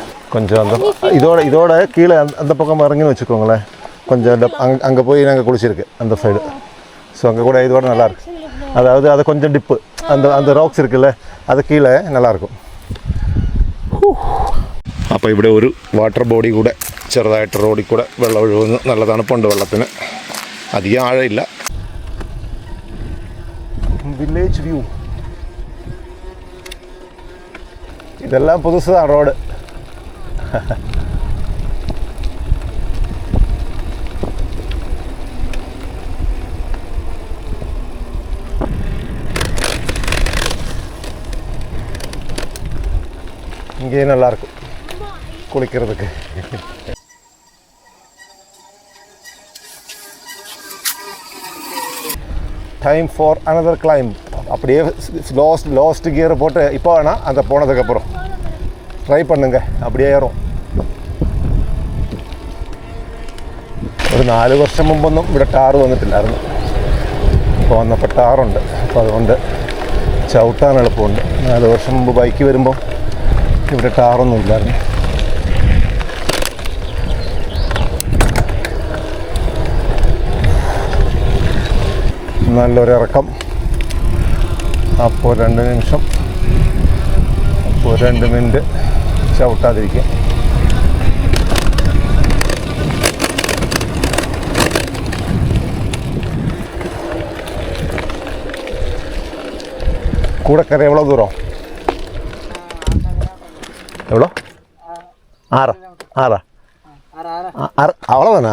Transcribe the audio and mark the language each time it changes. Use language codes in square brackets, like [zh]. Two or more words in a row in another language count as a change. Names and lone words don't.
[ta] கொஞ்சம் இதோட கீழே அந்த பக்கம் இறங்கின்னு வச்சுக்கோங்களேன். கொஞ்சம் அங்கே போய் நாங்கள் குளிச்சிருக்கு அந்த சைடு. ஸோ அங்கே கூட இதோட நல்லாயிருக்கு. அதாவது அது கொஞ்சம் டிப்பு அந்த ராக்ஸ் இருக்குல்ல, அது கீழே നല്ലയിരിക്കും. [ml] അപ്പോൾ ഇവിടെ ഒരു [en] water body [ml] കൂടെ ചെറുതായിട്ട് റോഡിൽ കൂടെ വെള്ളം ഒഴുകുന്നു. നല്ല തണുപ്പുണ്ട് വെള്ളത്തിന്, അധികം ആഴമില്ല. [en] village view [ml] ഇതെല്ലാം പുതുസാണ് റോഡ്. [ta] இங்கேயே நல்லாயிருக்கும் குளிக்கிறதுக்கு. [en] time for another climb. [ta] அப்படியே லாஸ்ட் கியரை போட்டு இப்போ வேணால் அந்த போனதுக்கப்புறம் ட்ரை பண்ணுங்க, அப்படியே ஏறும். [ml] ഒരു 4 വർഷം മുമ്പൊന്നും ഇവിടെ ടാറ് വന്നിട്ടില്ലായിരുന്നു. ഇപ്പോൾ വന്നപ്പോൾ ടാറുണ്ട്. അപ്പോൾ അതുകൊണ്ട് ചവിട്ടാൻ എളുപ്പമുണ്ട്. 4 വർഷം മുമ്പ് ബൈക്ക് വരുമ്പോൾ ഇവിടെ ടാറൊന്നും ഇല്ലായിരുന്നു. നല്ലൊരിറക്കം. അപ്പോൾ 2 നിമിഷം, അപ്പോൾ 2 മിനിറ്റ് ചവിട്ടാതിരിക്കുക. [ta] கூடக்கரை எவ்வளோ தூரம்? எவ்வளோ? 6 அவ்வளோதானா?